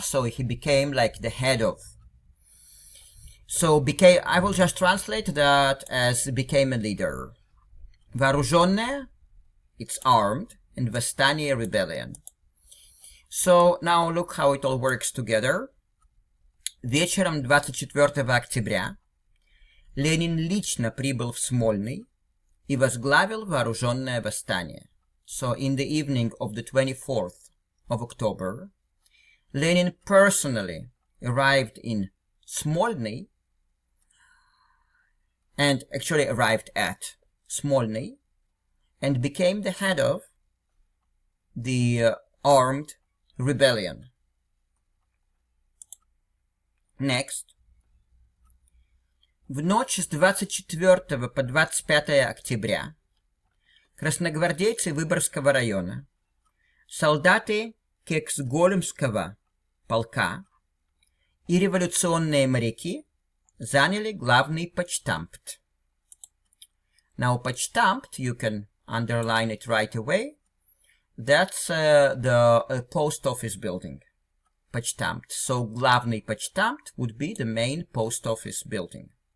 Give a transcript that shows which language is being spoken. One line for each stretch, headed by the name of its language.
English: So he became like the head of. So I will just translate that as became a leader. Вооруженное, it's armed, and восстание, rebellion. So now look how it all works together.
Russian: Вечером 24 октября Ленин лично прибыл в Смольный и возглавил вооруженное восстание.
English: So in the evening of the 24th of October, Lenin personally arrived in Smolny, and actually arrived at Smolny, and became the head of the armed rebellion. Next.
Russian: В ночь с 24 по 25 октября красногвардейцы Выборгского района, солдаты Кексгольмского полка и революционные моряки заняли главный почтамт.
English: Now, почтамт, you can underline it right away. That's the post office building.
Russian: Почтамт.
English: So,
Russian: главный почтамт
English: would be the main post office building.